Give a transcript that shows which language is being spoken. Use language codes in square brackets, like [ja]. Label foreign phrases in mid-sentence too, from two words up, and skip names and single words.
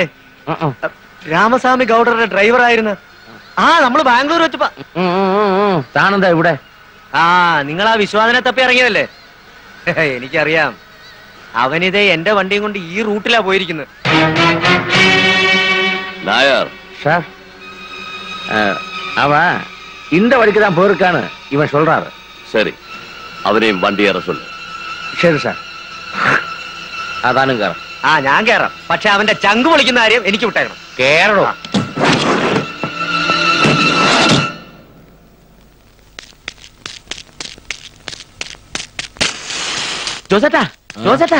[ml] രാമസ്വാമി ഗൗഡറുടെ ഡ്രൈവർ ആയിരുന്നു. ആ, നമ്മള് ബാംഗ്ലൂർ വെച്ചപ്പോ. താനെന്താ ഇവിടെ? ആ, നിങ്ങൾ ആ വിശ്വാസനെ തപ്പി ഇറങ്ങിയതല്ലേ? എനിക്കറിയാം. അവനിതേ എന്റെ വണ്ടിയും കൊണ്ട് ഈ റൂട്ടിലാ പോയിരിക്കുന്നത്. நாயர் [ta] சார் அவன் இந்த வழிக்கு தான் போயிருக்கான்னு இவன் சொல்றாரு. சரி, அவனையும் வண்டி ஏற சொல்லு. [ml] ശരി സാർ. അതാനും കയറാം. ആ ഞാൻ കയറാം. പക്ഷെ അവന്റെ ചങ്ക് പൊളിക്കുന്ന കാര്യം എനിക്ക് വിട്ടേക്കണം. കേറണോ? ജോസേട്ടാ, ജോസേട്ടാ,